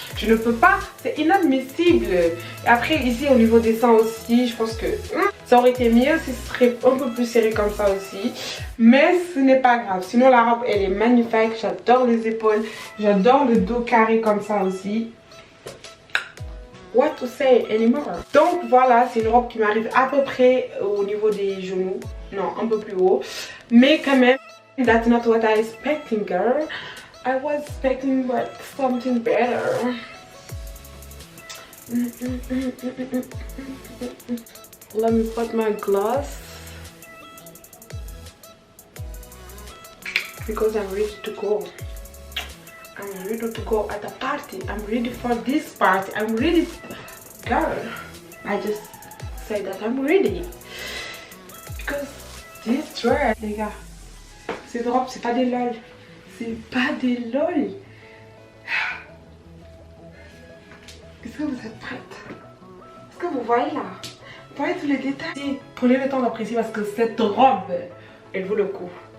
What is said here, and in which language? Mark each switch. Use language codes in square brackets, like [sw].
[fr] Je ne peux pas, c'est inadmissible. Et après ici au niveau des seins aussi, je pense que ça aurait été mieux si ce serait un peu plus serré comme ça aussi. Mais ce n'est pas grave, sinon la robe elle est magnifique, j'adore les épaules, j'adore le dos carré comme ça aussi. [en] What to say anymore? [fr] Donc voilà, c'est une robe qui m'arrive à peu près au niveau des genoux. Non, un peu plus haut. Mais quand même, [en] that's not what I expecting, girl. I was expecting but something better. Let me put my gloss. Because I'm ready to go. I'm ready to go at the party. I'm ready for this party. I'm ready. Girl, I just say that I'm ready. Because this dress, [fr] les gars, cette robe, c'est pas des lol. C'est pas des lol. Est-ce que vous êtes prête? Est-ce que vous voyez là? Vous voyez tous les détails? Prenez le temps d'apprécier parce que cette robe, elle vaut le coup.